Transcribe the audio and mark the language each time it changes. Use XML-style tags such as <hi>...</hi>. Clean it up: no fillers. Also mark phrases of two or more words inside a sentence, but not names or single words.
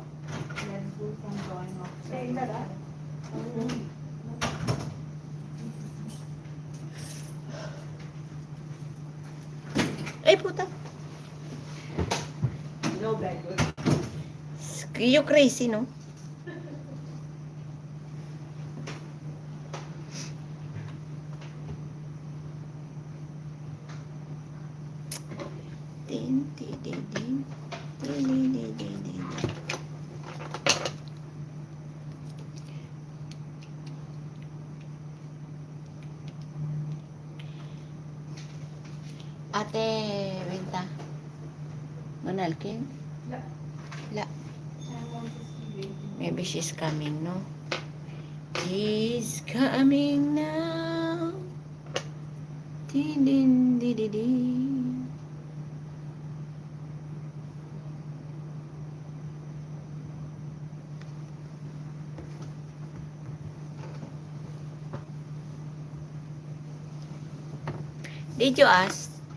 <en>Let's do some drawing of. Hey, Dada.</en> <tl>Ay, puta.</tl> <en>No backward. You crazy, no? Din, din, din, din. Din, din, din, din, din.</en> <tl>Ate Winta. Manalkin? La. La.</tl> <en>I want to see baby. Maybe she's coming, no? She's coming now. Din, din, din, din, din. Did you ask?</en>